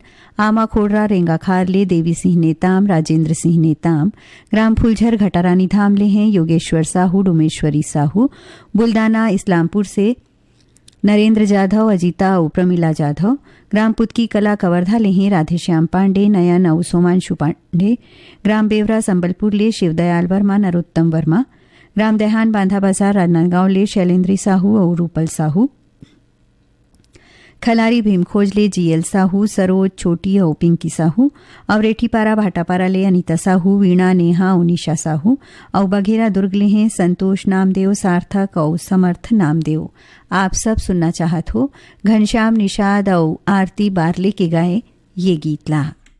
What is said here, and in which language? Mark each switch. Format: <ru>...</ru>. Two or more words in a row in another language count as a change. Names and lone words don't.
<hne>आमा खोड़रा रेंगाखार ले देवी सिंह नेताम राजेंद्र सिंह नेताम ग्राम फुलझर घटारानी धाम लेहे योगेश्वर साहू डोमेश्वरी साहू बुल्दाना इस्लामपुर से नरेंद्र जाधव अजीता और प्रमिला जाधव ग्राम पुतकी कला कवर्धा लेहे राधेश्याम पांडे नयन और सोमांशु पांडे ग्राम बेवरा संबलपुर ले शिवदयाल वर्मा नरोत्तम वर्मा ग्राम देहान बांधा बाजार राजनांदगांव ले शैलेंद्री साहू और रूपल साहू खलारी भीमखोज ले जीएल साहू सरोज छोटी और पिंकी साहू और रेठीपारा भाटापारा ले अनीता साहू वीणा नेहा और निशा साहू और बघेरा दुर्ग ले हैं संतोष नामदेव सार्थक और समर्थ नामदेव। आप सब सुनना चाहत हो घनश्याम निषाद और आरती बारले के गाए ये गीत ला।</hne>